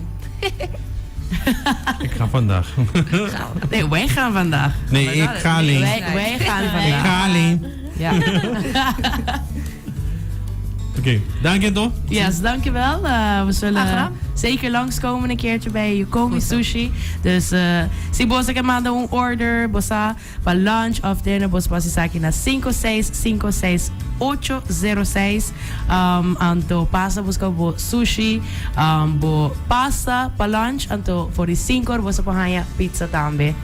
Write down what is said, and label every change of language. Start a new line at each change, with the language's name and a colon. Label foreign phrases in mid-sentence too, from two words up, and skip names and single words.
Dutch: Ik ga vandaag. Nee, wij gaan vandaag. Nee, ik ga alleen. Wij gaan Ik vandaag. ga alleen. Ja. Oké, dank je toch? Yes, dankjewel. We Graag zullen gedaan. zeker langskomen een keertje bij Yukomi Sushi.
Papiamento: Dus si bosa que manda un order, bosa para lunch of dinner, bosa passa aqui na 5656806. Anto pasa busca bo sushi, bo pasta para lunch, anto
English: for the
Papiamento: 5 bosa pa pizza tambe.